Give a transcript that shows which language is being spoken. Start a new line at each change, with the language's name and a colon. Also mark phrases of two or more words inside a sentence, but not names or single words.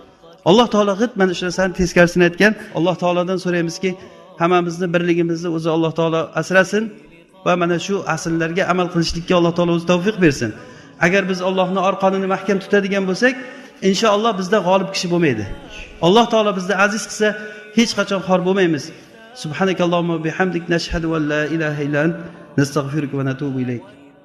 Uzbek: Alloh taolo g'it mana shu narsani teskarisini aytgan. Alloh taolodan so'raymizki, hammamizni birligimizni o'zi Alloh taolo asrasin va mana shu asllarga amal qilishlikka Alloh taolo o'zi tavfiq bersin. Agar biz Allohning orqonini mahkam tutadigan bo'lsak, inshaalloh bizda g'olib kishi bo'lmaydi. Alloh taolo bizni aziz qilsa, hech qachon xor bo'lmaymiz.
Arabic: سبحانك اللهم وبحمدك نشهد أن لا إله إلا أنت نستغفرك ونتوب إليك.